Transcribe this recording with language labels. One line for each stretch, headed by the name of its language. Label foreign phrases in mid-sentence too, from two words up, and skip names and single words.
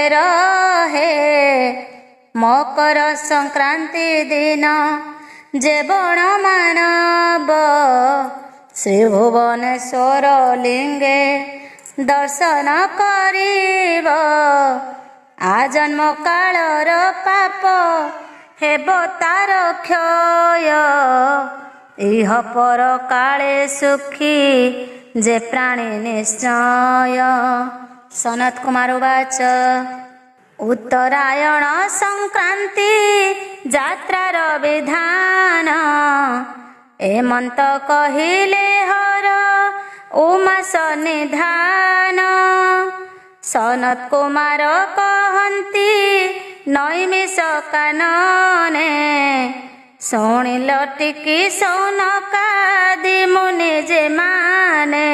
Odia: ରହେ ମକର ସଂକ୍ରାନ୍ତି ଦିନ ଯେବଣ ମାନବ ଶ୍ରୀ ଭୁବନେଶ୍ୱର ଲିଙ୍ଗେ ଦର୍ଶନ କରିବ ଆଜନ୍ମ କାଳର ପାପ ହେବ ତାର କ୍ଷୟ ଇହ ପର କାଳେ ସୁଖୀ ଯେ ପ୍ରାଣୀ ନିଶ୍ଚୟ। ସନତ କୁମାର ଉବାଚ ଉତ୍ତରାୟଣ ସଂକ୍ରାନ୍ତି ଯାତ୍ରାର ବିଧାନ ଏମନ୍ତ କହିଲେ ହର ଉମାସ ନିଧାନ ସନତ କୁମାର କହତି ନୈମିଷ କାନନେ ଶୁଣିଲ ଟିକି ଶୌନକାଦି ମୁନି ଯେ ମାନେ